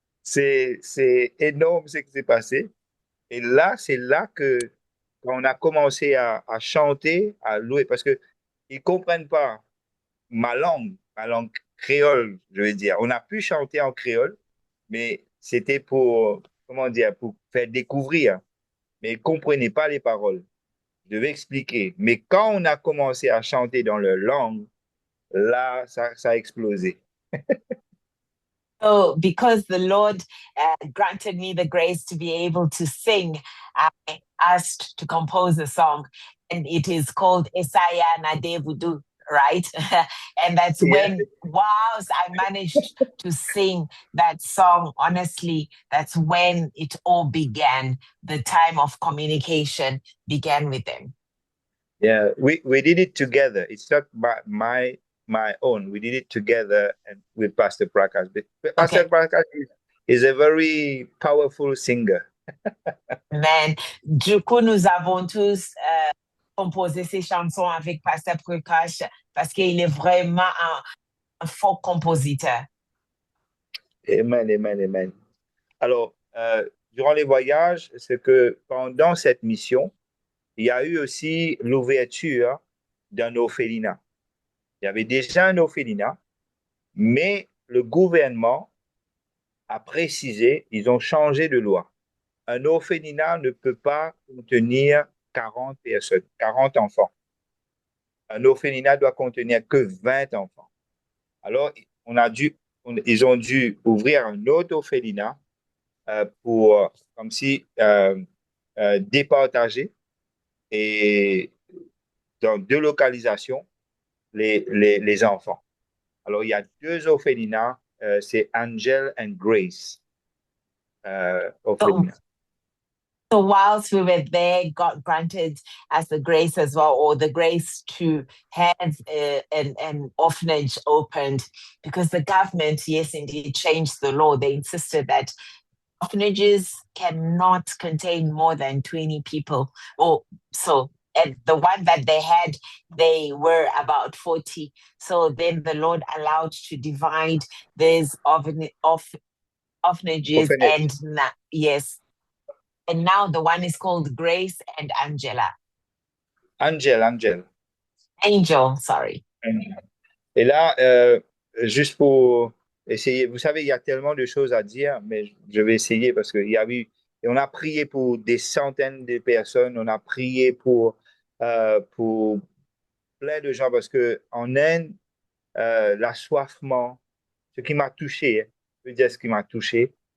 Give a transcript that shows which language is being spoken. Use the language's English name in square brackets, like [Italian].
[French] C'est énorme ce qui s'est passé. Et là, c'est là que quand on a commencé à chanter, à louer, parce qu'ils ne comprennent pas ma langue créole, je veux dire. On a pu chanter en créole, mais c'était pour faire découvrir. Mais ils ne comprenaient pas les paroles. Je devais expliquer. Mais quand on a commencé à chanter dans leur langue, là, ça a explosé. [English] So, because the Lord granted me the grace to be able to sing, I asked to compose a song, and it is called Esaya Nadevudu, right? And that's Yeah. when, whilst I managed to sing that song, honestly, that's when it all began. The time of communication began with them. Yeah, we did it together. It's not my own. We did it together and with Pastor Prakash. But Pastor Okay. Prakash is a very powerful singer. Amen. [French] Du coup, nous avons tous composé ces chansons avec Pasteur Prakash parce qu'il est vraiment un fort compositeur. Amen, amen, amen. Alors, durant les voyages, c'est que pendant cette mission, il y a eu aussi l'ouverture d'un orphelinat. Il y avait déjà un orphelinat, mais le gouvernement a précisé, ils ont changé de loi. Un orphelinat ne peut pas contenir 40 personnes, 40 enfants. Un orphelinat doit contenir que 20 enfants. Alors, ils ont dû ouvrir un autre orphelinat pour, comme si, départager et dans deux localisations les enfants. Alors, il y a deux orphelinats, c'est Angel and Grace orphelinat. [English] So whilst we were there, God granted us the grace as well, or the grace to have an orphanage opened, because the government, yes, indeed, changed the law. They insisted that orphanages cannot contain more than 20 people. Or so, and the one that they had, they were about 40. So then the Lord allowed to divide these orphanages, Orphanage. and yes. And now the one is called Grace and Angela. Angel. Angel, sorry. [French] Et là, juste pour essayer, vous savez, il y a tellement de choses à dire, mais je vais essayer parce qu'il y a eu, et on a prié pour des centaines de personnes, on a prié pour plein de gens parce que en Inde, l'assoiffement, ce qui m'a touché, je veux dire ce qui m'a touché.